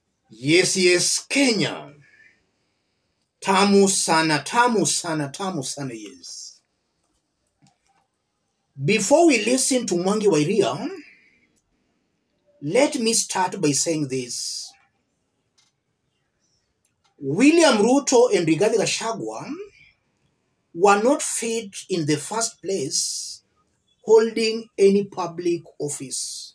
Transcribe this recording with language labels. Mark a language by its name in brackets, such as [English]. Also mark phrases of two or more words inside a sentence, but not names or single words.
[English] Yes, yes, Kenya. [Swahili] Tamu sana, tamu sana, tamu sana, [English] yes. Before we listen to Mwangi Wa Iria, let me start by saying this. William Ruto and Rigathi Gachagua were not fit in the first place holding any public office.